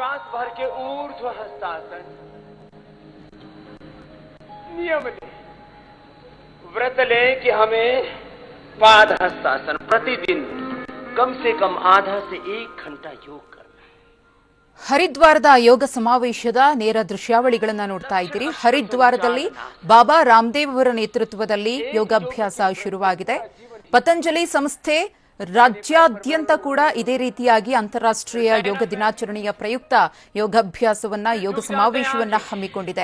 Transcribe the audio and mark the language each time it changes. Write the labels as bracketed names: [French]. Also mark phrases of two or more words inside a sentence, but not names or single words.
[Hindi] भर के ऊर्ध्व हस्तासन नियम ले, व्रत ले कि हमें पाद हस्तासन प्रतिदिन कम से कम आधा से 1 घंटा योग करना। [Kannada] ಹರಿದ್ವಾರದ ಯೋಗ ಸಮಾವೇಶದ ನೇರ ದೃಶ್ಯಾವಳಿಗಳನ್ನು ನೋಡ್ತಾ ಇದ್ದೀರಿ. ಹರಿದ್ವಾರದಲ್ಲಿ ಬಾಬಾ ರಾಮದೇವ್ ಅವರ ನೇತೃತ್ವದಲ್ಲಿ ಯೋಗಾಭ್ಯಾಸ ಶುರುವಾಗಿದೆ. ಪತಂಜಲಿ ಸಂಸ್ಥೆ ರಾಜ್ಯಾದ್ಯಂತ ಕೂಡ ಇದೇ ರೀತಿಯಾಗಿ ಅಂತಾರಾಷ್ಟ್ರೀಯ ಯೋಗ ದಿನಾಚರಣೆಯ ಪ್ರಯುಕ್ತ ಯೋಗಾಭ್ಯಾಸವನ್ನ ಯೋಗ ಸಮಾವೇಶವನ್ನ ಹಮ್ಮಿಕೊಂಡಿದೆ.